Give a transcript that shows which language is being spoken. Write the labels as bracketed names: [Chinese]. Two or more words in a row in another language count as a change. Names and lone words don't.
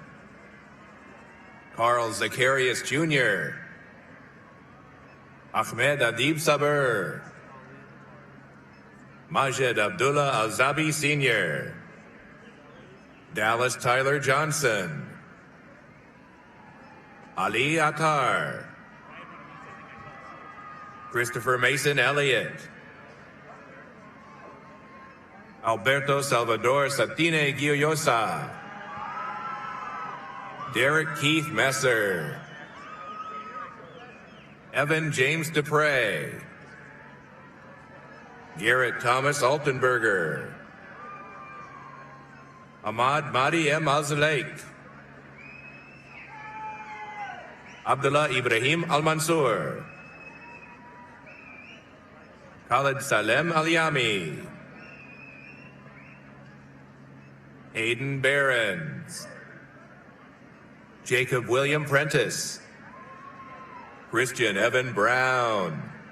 [English] Carl Zacharias Jr., Ahmed Adib Sabur, Majed Abdullah Al-Zabi Sr., Dallas Tyler Johnson, Ali Attar, Christopher Mason Elliott, Alberto Salvador Satine Guillosa, Derek Keith Messer, Evan James Dupre, Garrett Thomas Altenberger, Ahmad Mahdi M. Al-Zalaik, Abdullah Ibrahim Al-Mansur, Khalid Salem Al-Yami, Hayden Behrens, Jacob William Prentice, Christian Evan Brown,